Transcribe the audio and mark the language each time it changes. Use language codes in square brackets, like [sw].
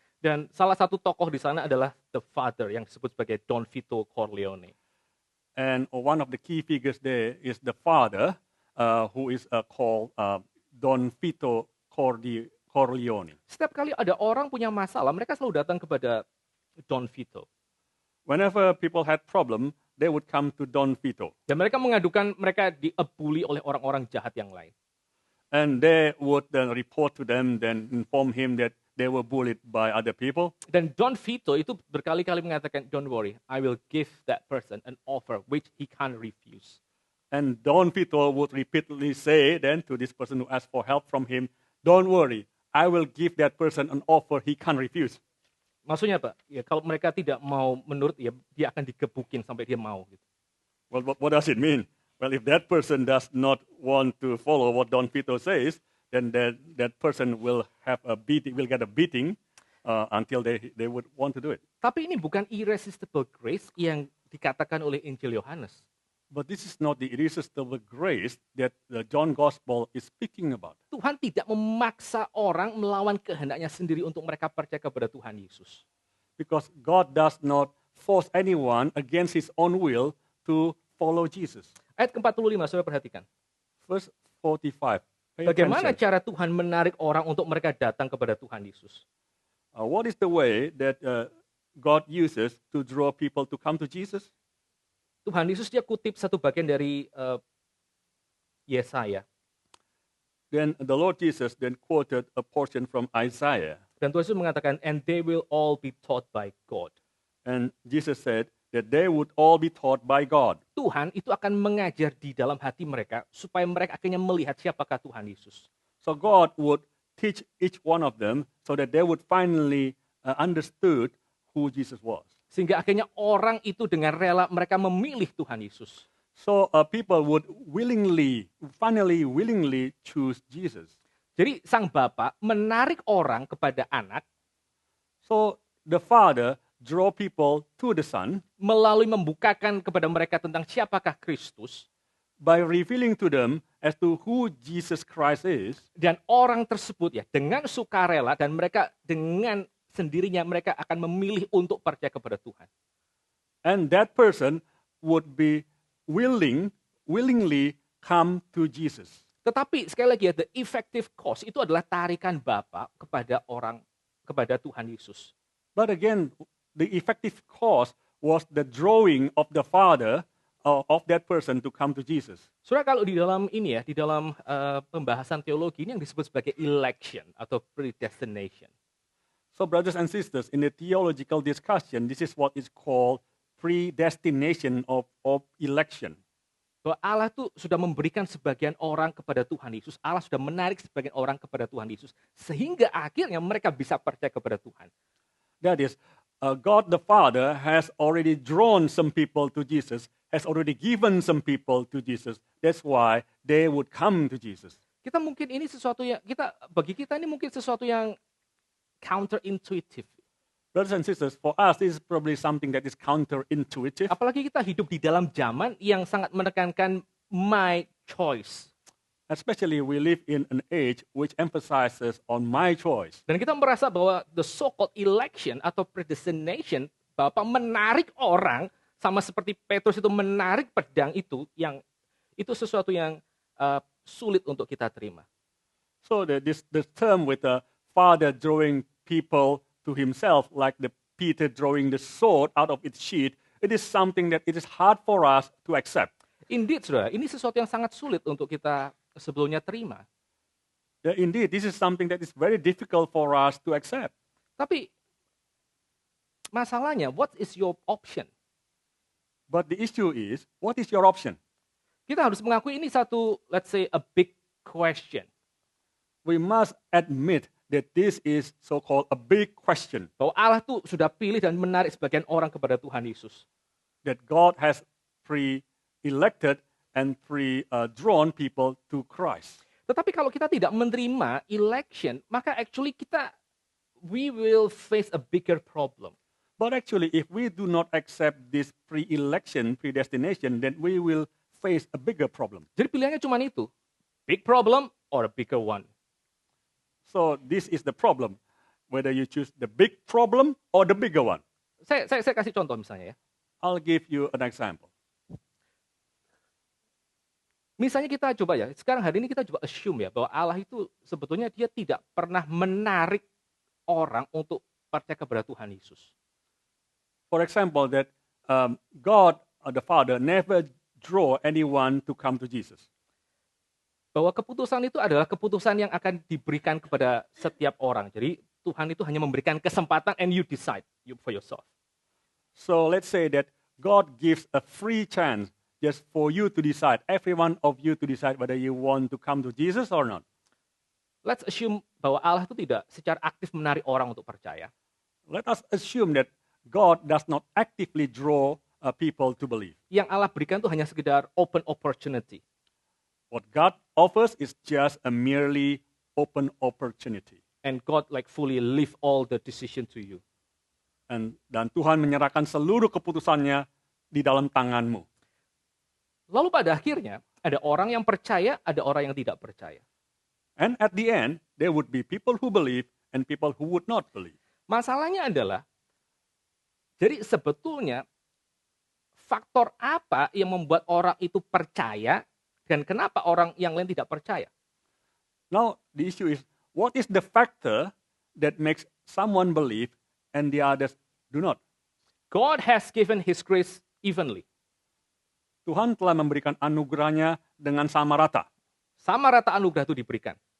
[id] Dan salah satu tokoh di sana adalah [en] the father [id] yang disebut sebagai Don Vito Corleone. [en] And one of the key figures there is the father, who is called Don Vito Corleone. [id] Setiap kali ada orang punya masalah, mereka selalu datang kepada Don Vito. [en] Whenever people had problem, they would come to Don Vito. [id] Dan mereka mengadukan mereka diabuli oleh orang-orang jahat yang lain. [en] And they would then report to them, then inform him that they were bullied by other people. [id] Dan Don Vito itu berkali-kali mengatakan, [en] don't worry, I will give that person an offer which he can't refuse. And Don Vito would repeatedly say then to this person who asked for help from him, don't worry, I will give that person an offer he can't refuse. [id] Maksudnya apa? Ya, kalau mereka tidak mau menurut, ya dia akan digebukin sampai dia mau. Gitu. [en] Well, what does it mean? Well, if that person does not want to follow what Don Vito says, then that person will have a beating, will get a beating until they would want to do it. [id] Tapi ini bukan [en] irresistible grace [id] yang dikatakan oleh Injil Yohanes. [en] But this is not the irresistible grace that the John Gospel is speaking about. [id] Tuhan tidak memaksa orang melawan kehendaknya sendiri untuk mereka percaya kepada Tuhan Yesus. [en] Because God does not force anyone against his own will to follow Jesus. [id] Ayat ke-45, saudara perhatikan. [en] Verse 45. Pay [id] Bagaimana [en] attention. [id] cara Tuhan menarik orang untuk mereka datang kepada Tuhan Yesus? [en] What is the way that God uses to draw people to come to Jesus? [id] Tuhan Yesus dia kutip satu bagian dari Yesaya. [en] Then the Lord Jesus then quoted a portion from Isaiah. [id] Dan Tuhan Yesus mengatakan, [en] and they will all be taught by God. And Jesus said that they would all be taught by God. [id] Tuhan itu akan mengajar di dalam hati mereka supaya mereka akhirnya melihat siapakah Tuhan Yesus. [en] So God would teach each one of them so that they would finally understood who Jesus was. [id] Sehingga akhirnya orang itu dengan rela mereka memilih Tuhan Yesus. [en] So people would finally willingly choose Jesus. [id] Jadi sang Bapa menarik orang kepada anak [en] So the Father draw people to the Son [id] melalui membukakan kepada mereka tentang siapakah Kristus. [en] by revealing to them as to who Jesus Christ is. [id] Dan orang tersebut ya dengan sukarela dan mereka dengan sendirinya mereka akan memilih untuk percaya kepada Tuhan. [en] And that person would be willingly come to Jesus. [id] Tetapi sekali lagi ya, [en] the effective cause [id] itu adalah tarikan Bapa kepada orang, kepada Tuhan Yesus. [en] But again, the effective cause was the drawing of the Father of that person to come to Jesus. [id] Saudara, kalau di dalam ini ya, di dalam pembahasan teologi ini yang disebut sebagai election atau predestination. [en] So brothers and sisters, in the theological discussion, this is what is called predestination of election. [id] Bahwa Allah tuh sudah memberikan sebagian orang kepada Tuhan Yesus. Allah sudah menarik sebagian orang kepada Tuhan Yesus. Sehingga akhirnya mereka bisa percaya kepada Tuhan. [en] That is, God the Father has already drawn some people to Jesus, has already given some people to Jesus. That's why they would come to Jesus. [id] Kita mungkin ini sesuatu yang, bagi kita ini mungkin sesuatu yang counterintuitive. [en] Brothers and sisters, for us, this is probably something that is counterintuitive. [id] Apalagi kita hidup di dalam zaman yang sangat menekankan [en] my choice. Especially we live in an age which emphasizes on my choice. [id] Dan kita merasa bahwa [en] the so-called [id] election atau predestination, Bapak menarik orang sama seperti Petrus itu menarik pedang itu, yang itu sesuatu yang sulit untuk kita terima. [en] So the term with the Father drawing people to himself, like the Peter drawing the sword out of its sheath, it is something that it is hard for us to accept. [id] Indeed, saudara, ini sesuatu yang sangat sulit untuk kita sebelumnya terima. [en] Indeed, this is something that is very difficult for us to accept. [id] Tapi Masalahnya, [en] what is your option? But the issue is, what is your option? [id] Kita harus mengakui ini satu, [en] let's say, a big question. We must admit that this is so-called a big question, [id] Bahwa Allah tuh sudah pilih dan menarik sebagian orang kepada Tuhan Yesus. [en] that God has pre-elected and pre-drawn people to Christ. [id] Tetapi kalau kita tidak menerima [en] election, maka actually we will face a bigger problem. But actually, if we do not accept this pre-election, predestination, then we will face a bigger problem. [id] Jadi pilihannya cuma itu, [en] big problem or a bigger one. So this is the problem, whether you choose the big problem or the bigger one. [id] Saya kasih contoh misalnya ya. [en] I'll give you an example. [id] Misalnya kita coba ya, sekarang hari ini kita coba assume ya, bahwa Allah itu sebetulnya dia tidak pernah menarik orang untuk percaya kepada Tuhan Yesus. [en] For example, that God, the Father, never draw anyone to come to Jesus. [id] Bahwa keputusan itu adalah keputusan yang akan diberikan kepada setiap orang. Jadi Tuhan itu hanya memberikan kesempatan [en] and you decide for yourself. So let's say that God gives a free chance just for you to decide, every one of you to decide whether you want to come to Jesus or not. Let's assume [id] bahwa Allah itu tidak secara aktif menarik orang untuk percaya. [en] Let us assume that God does not actively draw people to believe. [id] Yang Allah berikan itu hanya sekedar [en] open opportunity. What God offers is just a merely open opportunity. And God like fully leave all the decision to you. [id] Dan Tuhan menyerahkan seluruh keputusannya di dalam tanganmu. Lalu pada akhirnya ada orang yang percaya, ada orang yang tidak percaya. [en] And at the end, there would be people who believe and people who would not believe. [id] Masalahnya adalah, jadi sebetulnya faktor apa yang membuat orang itu percaya dan kenapa orang yang lain tidak percaya? [en] Now, the issue is, what is the factor that makes someone believe and the others do not? God has given His grace evenly. [id] Tuhan telah memberikan anugerahnya dengan sama rata. Sama rata anugerah itu diberikan.